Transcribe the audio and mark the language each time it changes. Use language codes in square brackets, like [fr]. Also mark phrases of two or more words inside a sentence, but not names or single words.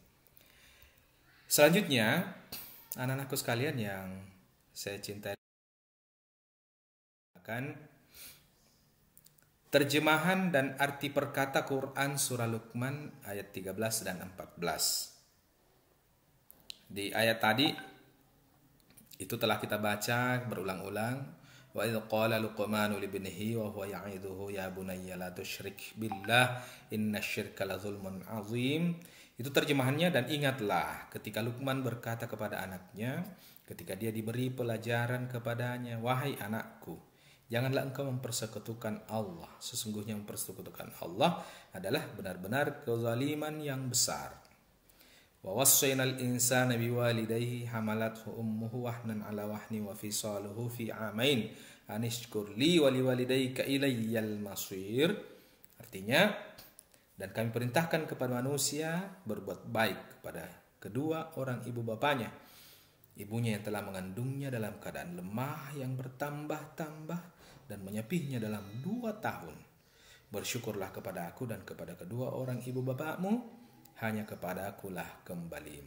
[id] Selanjutnya, anak-anakku sekalian yang saya cintai, akan terjemahan dan arti perkata Quran surah Luqman ayat 13 dan 14. Di ayat tadi itu telah kita baca berulang-ulang. [ar] وإذ قال لقمان لابنه وهو يعظه يا بني لا تشرك بالله إن الشرك لظلم عظيم. [id] Itu terjemahannya. Dan ingatlah ketika Luqman berkata kepada anaknya ketika dia diberi pelajaran kepadanya, wahai anakku, janganlah engkau mempersekutukan Allah. Sesungguhnya mempersekutukan Allah adalah benar-benar kezaliman yang besar. [ar] ووصينا الإنسان بوالديه حملته أمه وهنا على وهن وفصاله في عامين أن اشكر لي ولوالديك إلي المصير. [id] Artinya, dan kami perintahkan kepada manusia berbuat baik kepada kedua orang ibu bapanya, ibunya yang telah mengandungnya dalam keadaan lemah yang bertambah-tambah dan menyepihnya dalam 2 tahun. Bersyukurlah kepada aku dan kepada kedua orang ibu bapakmu, hanya kepada akulah kembalimu.